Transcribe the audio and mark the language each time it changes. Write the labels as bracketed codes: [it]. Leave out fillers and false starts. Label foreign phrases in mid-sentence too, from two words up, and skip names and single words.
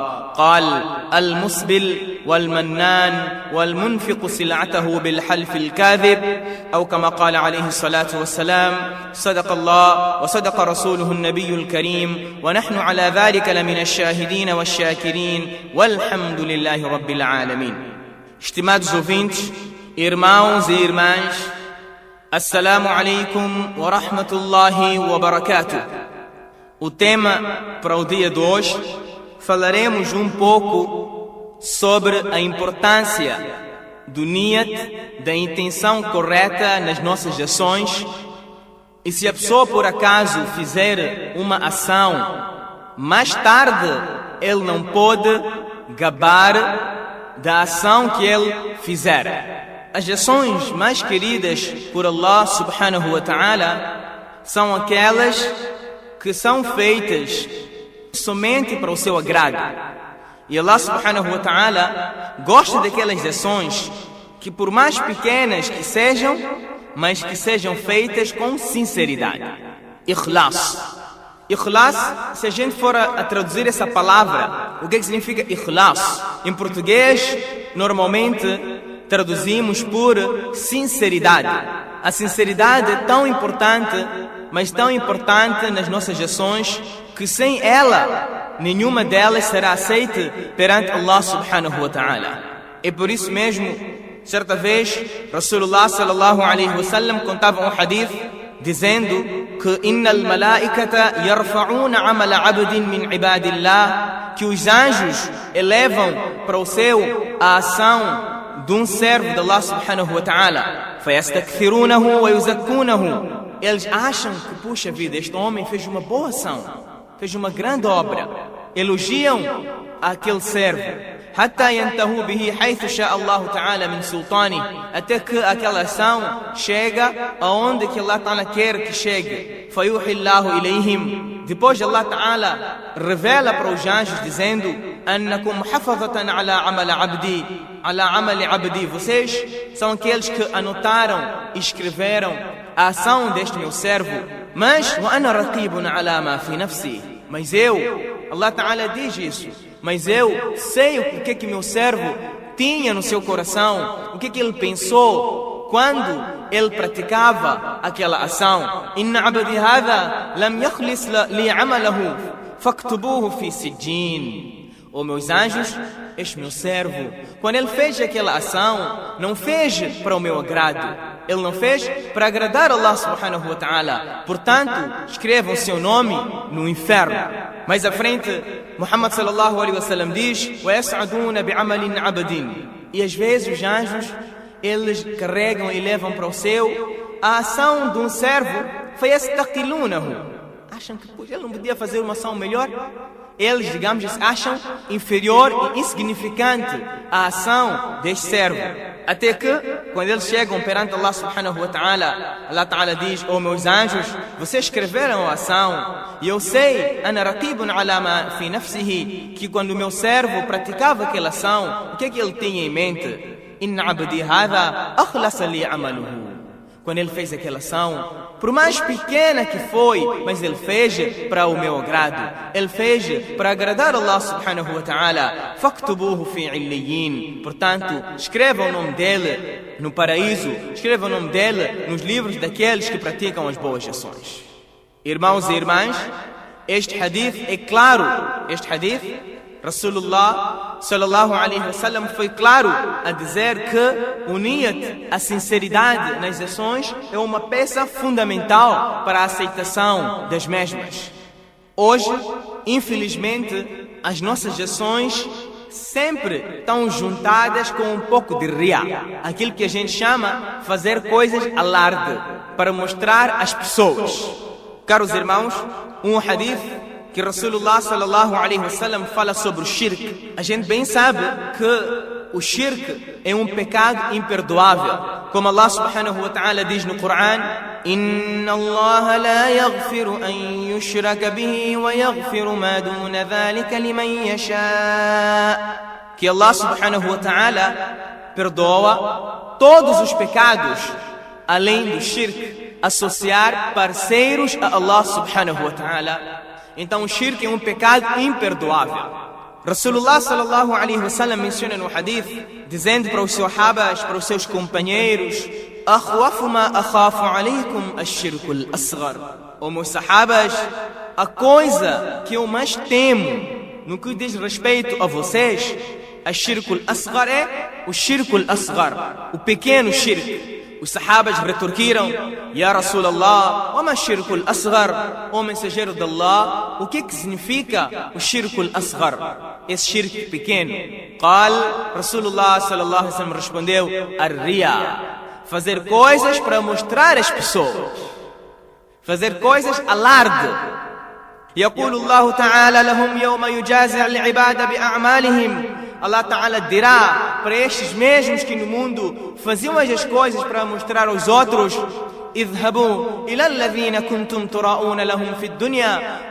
[ar] قال: المسبل والمنان والمنفق سلعته بالحلف الكاذب، أو كما قال عليه الصلاة والسلام: صدق الله وصدق رسوله النبي الكريم، ونحن على ذلك لمن الشاهدين والشاكرين، والحمد لله رب العالمين. [pt] Estimados ouvintes, irmãos e irmãs, [ar] السلام عليكم ورحمة الله وبركاته. [pt] O tema para o dia de hoje, falaremos um pouco sobre a importância do niyat, da intenção correta nas nossas ações. E se a pessoa por acaso fizer uma ação, mais tarde ele não pode gabar da ação que ele fizer. As ações mais queridas por Allah [ar] سبحانه وتعالى [pt] são aquelas que são feitas somente para o seu agrado. E Allah [ar] سبحانه وتعالى [pt] gosta daquelas ações que, por mais pequenas que sejam, mas que sejam feitas com sinceridade. Ikhlas. Ikhlas, se a gente for a traduzir essa palavra, o que significa ikhlas? Em português, normalmente traduzimos por sinceridade. A sinceridade é tão importante, mas tão importante nas nossas ações, que sem ela, nenhuma delas será aceita perante Allah [ar] سبحانه وتعالى. [pt] É por isso mesmo, certa vez, Rasulullah [ar] صلى الله عليه وسلم [pt] contava um hadith dizendo que [ar] إن الملائكة يرفعون عمل عبد من عباد الله, [pt] que os anjos elevam para o céu a ação de um servo de Allah [ar] سبحانه وتعالى. فَيَسْتَكْثِرُونَهُ وَيُزَكُّونَهُ. [pt] Eles acham que, puxa vida, este homem fez uma boa ação, fez uma grande obra. Elogiam aquele servo. [ar] حَتَّى يَنْتَهُوا بِهِ حَيْثُ شَاءَ اللَّهُ تَعَالَى مِنْ سُلْطَانِهِ. [pt] Até que aquela ação chega aonde que Allah Ta'ala quer que chegue. [ar] فَيُوحِي اللَّهُ إِلَيْهِمْ. [pt] Depois Allah Ta'ala revela para os anjos dizendo: [ar] أَنَّكُمْ حَفَظَةً عَلَى عَمَلِ عَبْدِي على عمل عبدي. [pt] Vocês são aqueles que anotaram e escreveram a ação deste meu servo. [ar] Mas وَأَنَا رَقِيبٌ عَلَى مَا فِي نَفْسِي. [pt] Mas eu, Allah Ta'ala diz isso, mas eu sei o que meu servo tinha no seu coração, o que ele pensou quando ele praticava aquela ação. [ar] إن عبدي هذا لم يخلص لي عمله فاكتبوه في سجين. [pt] Oh, meus anjos, este meu servo, quando ele fez aquela ação, não fez para o meu agrado, ele não fez para agradar Allah [ar] سبحانه وتعالى. [pt] Portanto, escrevam seu nome no inferno. Mais à frente, Muhammad [ar] صلى الله عليه وسلم [pt] diz: [ar] وَيَسْعَدُونَ بِعَمَلٍ عَبْدٍ. [pt] E às vezes os anjos, eles carregam e levam para o céu a ação de um servo. [ar] فَيَسْتَقِلُونَهُ. [pt] Acham que ele não podia fazer uma ação melhor? eles, digamos, acham inferior e insignificante a ação deste servo. Até que, quando eles chegam perante Allah [ar] سبحانه وتعالى, [pt] Allah ta'ala diz: "Oh meus anjos, vocês escreveram a ação, e eu sei, [ar] أنا رقيب على ما في نفسه, [pt] que quando o meu servo praticava aquela ação, o que é que ele tinha em mente? [ar] إن عبدي هذا أخلص لي عمله." [pt] Quando ele fez aquela ação, por mais pequena que foi, mas ele fez para o meu agrado. Ele fez para agradar Allah [ar] سبحانه وتعالى. فاكتبوه في عليين. [pt] Portanto, escreva o nome dele no paraíso. Escreva o nome dele nos livros daqueles que praticam as boas ações. Irmãos e irmãs, este hadith é claro. Este hadith, Rasulullah [ar] صلى الله عليه وسلم [pt] foi claro a dizer que o niyat, a sinceridade nas ações, é uma peça fundamental para a aceitação das mesmas. Hoje, infelizmente, as nossas ações sempre estão juntadas com um pouco de riya, aquilo que a gente chama fazer coisas alarde, para mostrar às pessoas. Caros irmãos, um hadith que Rasulullah [ar] صلى الله عليه وسلم [pt] fala sobre o shirk. A gente bem sabe que o shirk é um pecado imperdoável. Como Allah [ar] سبحانه وتعالى [pt] diz no Coran: [ar] "إن الله لا يغفر أن يشرك به ويغفر ما دون ذلك لمن يشاء." [pt] Que Allah [ar] سبحانه وتعالى [pt] perdoa todos os pecados além do shirk, associar parceiros a Allah [ar] سبحانه وتعالى. [pt] Então o shirk é um pecado imperdoável. Rasulullah [ar] صلى الله عليه وسلم [pt] menciona no hadith, dizendo para os sahabas, para os seus companheiros: [ar] "أخوف ما أخاف عليكم الشرك الأصغر." [pt] Ó meus sahabas, a coisa que eu mais temo no que diz respeito a vocês, [ar] الشرك الأصغر, [pt] é o [ar] الشرك الأصغر, [pt] o pequeno shirk. Os sahabas retorquiram: [ar] "يا رسول الله، وما الشرك الأصغر?" [pt] Ó mensageiro de Allah, o que significa o [ar] الشرك الأصغر? [pt] Esse shirk pequeno. [ar] قال، رسول الله صلى الله عليه وسلم respondeu: "Ar-riya." [pt] Fazer coisas para mostrar às pessoas. Fazer coisas alarde. [ar] يقول الله تعالى لهم يوم يجازع العباد بأعمالهم. [pt] Allah Ta'ala dirá para estes mesmos que no mundo faziam as coisas para mostrar aos outros: [ar] "اذهبوا إلى الذين كنتم تراءون لهم في الدنيا."